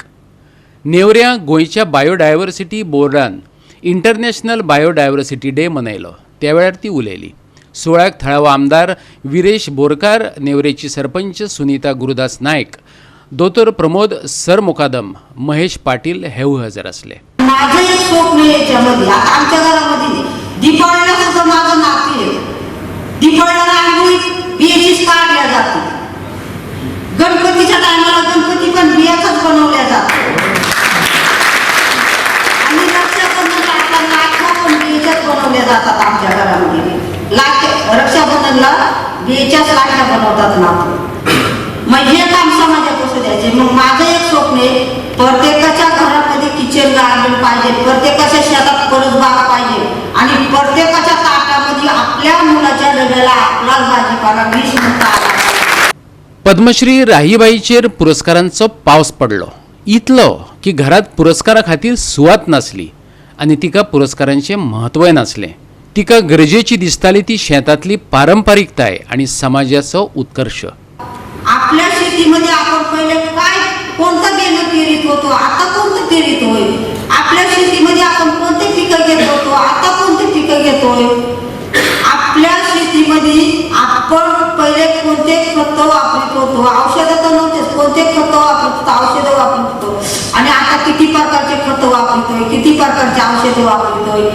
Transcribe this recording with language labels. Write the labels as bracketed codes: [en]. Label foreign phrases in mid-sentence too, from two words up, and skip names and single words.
[kok] नेवऱ्यां गोंयच्या बायोडायवर्सिटी बोर्डान इंटरनॅशनल बायोडायवर्सिटी डे मनयलो. त्या वेळार ती उलयली. सुवाळ्याक थळावो आमदार विरेश बोरकार, नेवरेची सरपंच सुनीता गुरुदास नायक, दोतोर प्रमोद सरमुकादम, महेश पाटील हेवूय हजर आसले. [mr] माझं एक स्वप्न याच्यामध्ये, आता आमच्या घरामध्ये दीपावलीला सुद्धा माझं नाती आहे. दीपावलीला रांगोळी बियाचीच काढल्या जाते. गणपतीच्या टायमाला गणपती पण बियाचाच बनवल्या जातो आणि रक्षाबंधन टाकताना लाख्या पण बियाच्याच बनवल्या जातात. आमच्या घरामध्ये रक्षाबंधनला बियाच्याच लाख्या बनवतात ना. मग हे काम समाजापासून द्यायचे. मग माझं एक स्वप्न आहे, प्रत्येकाच्या घरामध्ये [en] kitchen garden [mr] पाहिजे, प्रत्येकाच्या शेतात परसबाग पाहिजे आणि प्रत्येकाच्या ताटामध्ये आपल्या मुलाच्या डब्याला आपलाच भाजीपाला 20 मिनिटं आला. [kok] पद्मश्री राहीबाईचेर पुरस्कारांचो पावस पडलो. इतलो की घरात पुरस्कारा खातीर सुवात नासली आनी तिका पुरस्कारांचें म्हत्वय नासलें. तिका गरजेची दिसताली ती शेतांतली पारंपारिकताय आनी समाजाचो उत्कर्श. [mr] आपल्या शेतीमध्ये आपण पहिले काय कोणतं बेणं पेरीत होतो, आता कोणतं पेरीत होय. आपल्या शेतीमध्ये आपण कोणते पिकं घेत होतो, आता कोणते पिकं घेतोय. आपल्या शेतीमध्ये आपण पहिले कोणते खत वापरत होतो, औषधं तर नव्हतेच, कोणते खत वापरत होतो, औषधं वापरत होतो आणि आता किती प्रकारचे खत वापरतोय, किती प्रकारचे औषधं वापरतोय.